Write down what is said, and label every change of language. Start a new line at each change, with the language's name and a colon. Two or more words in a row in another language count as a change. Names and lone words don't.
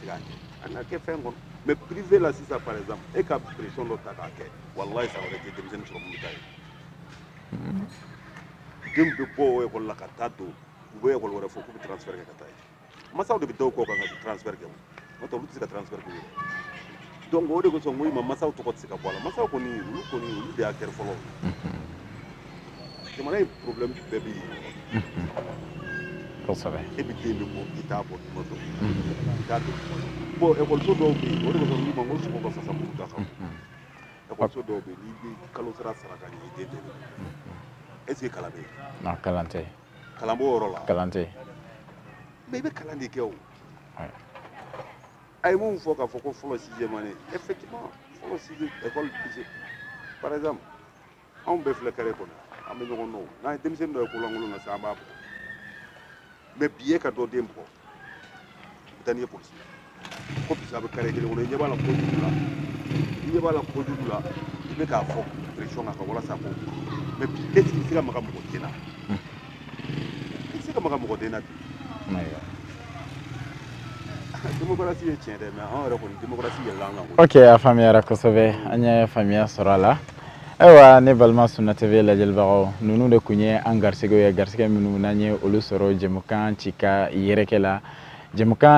Bambara: k'a kɛ an ka kɛ fɛn kɔnɔ mais privé la sisan
French: par exemple
Bambara: e ka pression dɔ ta k'a kɛ walahi san wɛrɛ tɛ denmisɛnnin sɔrɔ mun bɛ taa yen denw bɛ bɔ o école la ka taa don u bɛ école wɛrɛ fɔ k'u bɛ transfert kɛ ka taa yen masaw de bɛ dɔw kɔ kan ka transfert kɛ o n'o tɛ olu tɛ se ka transfert k'u yɛrɛ donc o de kosɔn n ko i ma masaw tɔgɔ tɛ se ka bɔ a la masaw kɔni olu de y'a kɛra fɔlɔ jamana in problème bɛɛ bɛ yen kosɛbɛ e bɛ den bɛ bɔ i t'a bɔ tuma dɔn i t'a dɔn bon école dɔw bɛ yen o de kosɔn n ko sogo ka fasa muru da kan école dɔw bɛ yen n'i bɛ kalo sara sara ka ɲɛ i den bɛ
French: est ce que
Bambara: kalan bɛ yen kalan tɛ kalan b'o yɔrɔ la kalan tɛ mais i bɛ kalan de kɛ o a ye mun fɔ k'a fɔ ko fɔlɔ
French: sixième année effectivement
Bambara: fɔlɔ sixième école
French: par exemple
Bambara: anw bɛɛ filɛ kare kɔnɔ an bɛ ɲɔgɔn dɔn n'an ye denmisɛnnin dɔ ye kolankolon na sisan an b'a bɔ mais bi e ka dɔ den bɔ i bɛ taa n'i ye polisi ko bisa a bɛ kare kelen kɔnɔ i ɲɛ b'a la kojugu la i ɲɛ b'a la kojugu la i bɛ k'a fɔ pression kan walasa ko mais bi
French: est ce que
Bambara: i bɛ se ka maga mɔgɔ den na i tɛ se ka maga mɔgɔ den na bi démocratie ye tiɲɛ dɛ mais anw yɛrɛ kɔni démocratie yɛlɛla an kan ok a faamuyara kosɛbɛ an ye faamuya sɔrɔ a la ayiwa ne balima Sunna TV lajɛlibagaw ninnu de tun ye an garisɛgɛw ye garisɛgɛ minnu n'an ye olu sɔrɔ jɛmukan ci ka yɛrɛkɛ la jɛmukan